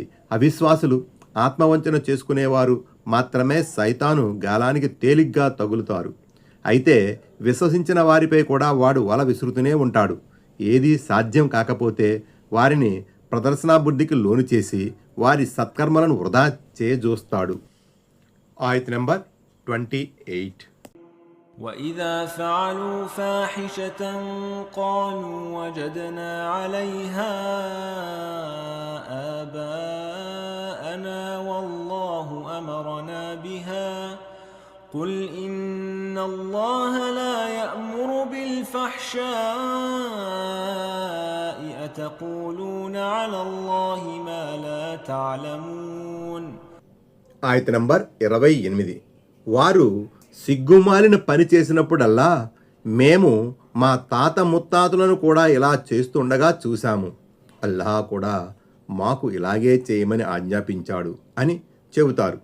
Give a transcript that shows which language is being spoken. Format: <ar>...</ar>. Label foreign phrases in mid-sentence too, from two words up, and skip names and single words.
<te>అవిశ్వాసులు, ఆత్మవంచన చేసుకునేవారు మాత్రమే సైతాను గాలానికి తేలిగ్గా తగులుతారు. అయితే విశ్వసించిన వారిపై కూడా వాడు వల విసురుతూనే ఉంటాడు. ఏదీ సాధ్యం కాకపోతే వారిని ప్రదర్శనా బుద్ధికి లోను చేసి వారి సత్కర్మలను వృధా చేయజూస్తాడు. ఆయత్ నెంబర్ 28.</te> <ar>وإذا فعلوا فاحشة قالوا وجدنا عليها آباءنا والله أمرنا بها قل إن الله لا يأمر بالفحشاء أتقولون على الله ما لا تعلمون.</ar> <te>ఆయత్ నంబర్ 28. వారు సిగ్గుమాలిన పని చేసినప్పుడల్లా మేము మా తాత ముత్తాతలను కూడా ఇలా చేస్తుండగా చూశాము. అల్లాహ్ కూడా మాకు ఇలాగే చేయమని ఆజ్ఞాపించాడు అని చెబుతారు.</te>